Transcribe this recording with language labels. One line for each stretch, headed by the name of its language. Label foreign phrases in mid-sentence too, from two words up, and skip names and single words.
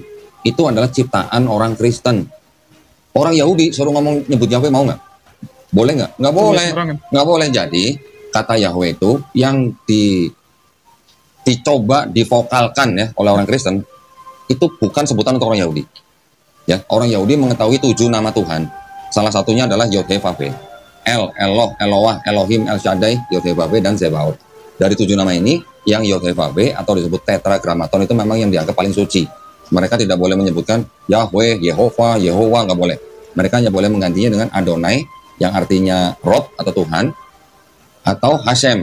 Indonesian: Itu adalah ciptaan orang Kristen. Orang Yahudi suruh ngomong nyebut Yahweh mau nggak? Boleh nggak? Nggak boleh. Nggak boleh. Jadi kata Yahweh itu yang dicoba divokalkan ya oleh orang Kristen itu bukan sebutan untuk orang Yahudi. Ya, orang Yahudi mengetahui 7 nama Tuhan. Salah satunya adalah Yod-Heh-Vav-Heh. El, Eloh, Eloah, Elohim, El Shaddai, Yod-Heh-Vav-Heh, dan Zebaoth. Dari 7 nama ini, yang Yod-Heh-Vav-Heh atau disebut Tetragrammaton itu memang yang dianggap paling suci. Mereka tidak boleh menyebutkan Yahweh, Yehovah, Yehovah, nggak boleh. Mereka hanya boleh menggantinya dengan Adonai, yang artinya Rob atau Tuhan, atau Hashem.